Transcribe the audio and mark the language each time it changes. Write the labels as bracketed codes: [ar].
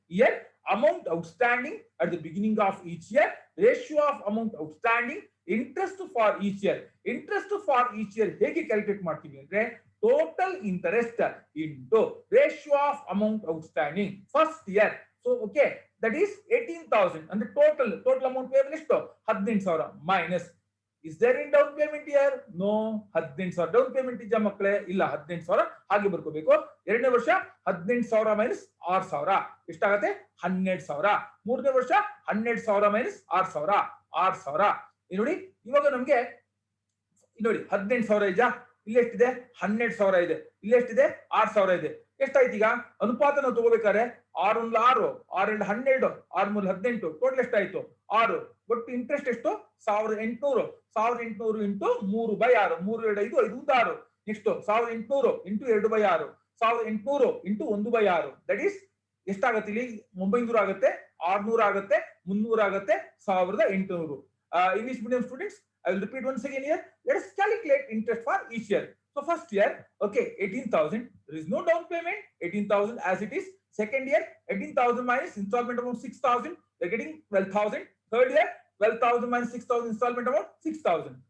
[en] Year amount outstanding at the beginning of each year, ratio of amount outstanding, interest for each year. Interest for each year [kn] ಹೇಗೆ calculate ಮಾಡ್ತೀವಿ ಅಂದ್ರೆ, total interest into ratio of amount outstanding first year. [en] So okay, that is 18,000 ಅಂದ್ರೆ total amount payable ಎಷ್ಟು, 18,000 minus. Is there in down payment year? No. [kn] 18,000 down payment ಇದೆಯಾ ಮಕ್ಕಳೇ? ಇಲ್ಲ. 18,000 ಹಾಗೆ ಬರ್ಕೋಬೇಕು. ಎರಡನೇ ವರ್ಷ 18,000 ಮೈನಸ್ 6,000 ಎಷ್ಟಾಗತ್ತೆ, 12,000. ಮೂರನೇ ವರ್ಷ 12,000 ಮೈನಸ್ 6,000, 6,000. ನೋಡಿ, ಇವಾಗ ನಮ್ಗೆ ನೋಡಿ 18,000 ಇದೆಯಾ, ಇಲ್ಲಿ ಎಷ್ಟಿದೆ, 12,000 ಇದೆ. ಇಲ್ಲಿ ಎಷ್ಟಿದೆ, 6,000 ಇದೆ. ಎಷ್ಟಾಯ್ತು ಈಗ ಅನುಪಾತ ನಾವು ತಗೋಬೇಕಾದ್ರೆ, 6 1 6, 6 2 12, 6 3 18, ಟೋಟಲ್ ಎಷ್ಟಾಯ್ತು, 6. ಒಟ್ಟು ಇಂಟ್ರೆಸ್ಟ್ ಎಷ್ಟು, 1,800. 1,800 into 3/6, 3 2 5, 5 1 6. Next 1,800 into 2/6, 1,800 into 1/6. That is ಎಷ್ಟಾಗತ್ತೆ, ಇಲ್ಲಿ 900 ಆಗುತ್ತೆ, 600 ಆಗುತ್ತೆ, 300 ಆಗುತ್ತೆ, 1,800. [en] English medium students, I will repeat once again here. Let us calculate interest for each year. So first year, okay, 18,000. There is no down payment. 18,000 as it is. Second year, 18,000 minus installment amount 6,000. They're getting 12,000. Third year, 12,000 minus 6,000 installment amount 6,000.